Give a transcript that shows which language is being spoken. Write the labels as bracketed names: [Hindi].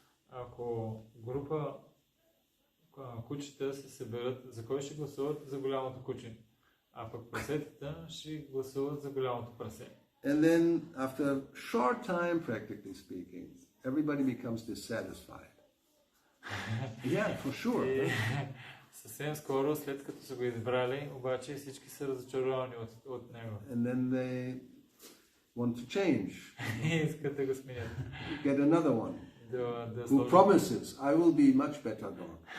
[Bulgarian] Ако група кучета се съберат, за кой ще гласуват? За голямото куче. А пък прасетата ще гласуват за голямото прасе. [English] And then after a short time, practically speaking, everybody becomes dissatisfied. Yeah, for sure. [Bulgarian] Съвсем скоро, след като са го избрали, обаче всички са разочаровани от него. [English] And then they want to change. [Bulgarian] Искат да го сменят. [English] Get another one. Who promises, I will be much better dog.